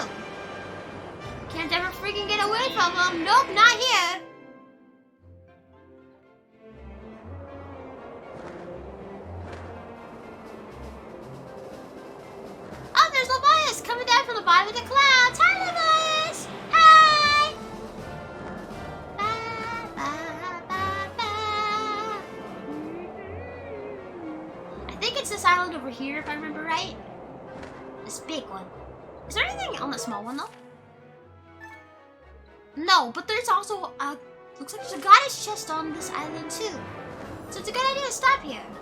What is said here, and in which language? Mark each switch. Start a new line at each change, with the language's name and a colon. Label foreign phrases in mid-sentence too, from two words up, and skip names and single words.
English: Can't ever freaking get away from them. Nope, not here. Oh, there's Levias coming down from the bottom of the clouds. Hi, Levias! Hi! Ba, ba, ba, ba. I think it's this island over here, if I remember right. This big one. Is there anything on the small one, though? No, but there's also a... Looks like there's a goddess chest on this island, too. So it's a good idea to stop here.